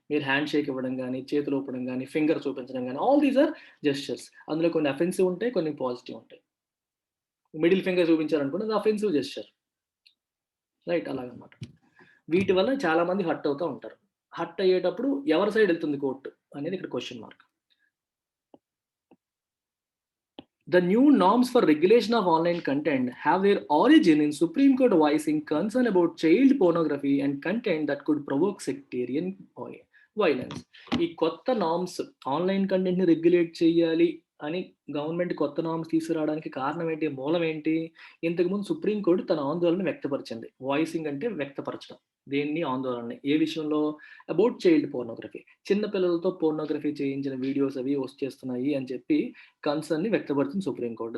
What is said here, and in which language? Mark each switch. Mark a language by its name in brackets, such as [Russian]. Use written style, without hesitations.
[Telugu] మీరు hand shake ఇవ్వడం గాని, చేతులు ఊపడం గాని, ఫింగర్ చూపించడం గాని [English] All these are gestures. [Telugu] అందులో కొన్ని అఫెన్సివ్ ఉంటాయి. కొన్ని పాజిటివ్ ఉంటాయి. మిడిల్ ఫింగర్ చూపించారనుకోండి అది అఫెన్సివ్ గెస్చర్. రైట్ అలాగనమాట. వీటి వల్ల చాలా మంది హర్ట్ అవుతా ఉంటారు. హర్ట్ అయ్యేటప్పుడు ఎవరి సైడ్ ఎళ్తుంది కోర్ట్ అనేది ఇక్కడ question mark. [English] The new norms for regulation of online content have their origin in Supreme Court voicing concern about child pornography and content that could provoke sectarian violence. [Telugu] ఈ కొత్త norms online కంటెంట్‌ని regulate చేయాలి అని government కొత్త norms తీసుకురావడానికి కారణం ఏంటి? మూలం ఏంటి? ఇంతకుముందు సుప్రీం కోర్ట్ తన ఆందోళన వ్యక్తపరిచింది. వాయిసింగ్ అంటే వ్యక్తపరచడం. దేన్ని? ఆందోళనని. ఏ విషయంలో? [English] About child pornography. [Telugu] చిన్న పిల్లలతో పోర్నోగ్రఫీ చేయించిన వీడియోస్ అవి వచ్చేస్తున్నాయి అని చెప్పి కన్సర్న్‌ని వ్యక్తపరుస్తుంది సుప్రీం కోర్ట్.